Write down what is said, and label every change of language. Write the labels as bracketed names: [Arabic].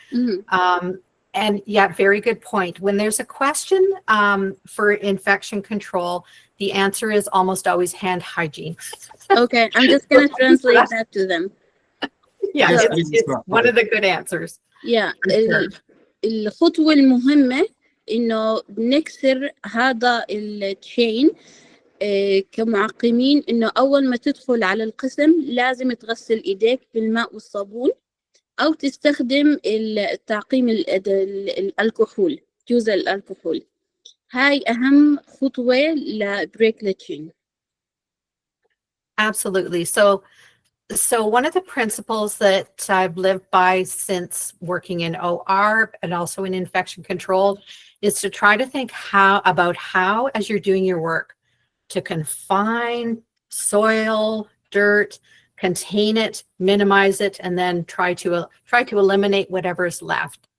[English] Mm-hmm. And yeah, very good point. When there's a question for infection control, the answer is almost always hand hygiene. Okay, I'm just gonna translate that to them. Yeah, it's one of the good answers. Yeah. [Arabic] الخطوة المهمة إنه نكسر هذا التشين كمعقمين، إنه أول ما تدخل على القسم لازم تغسل إيديك بالماء والصابون، أو تستخدم التعقيم الكحول، جزء الكحول. هاي أهم خطوة لبريك التشين. [English] Absolutely. So one of the principles that I've lived by since working in OR and also in infection control is to try to think about how, as you're doing your work, to confine soil, dirt, contain it, minimize it, and then try to eliminate whatever is left.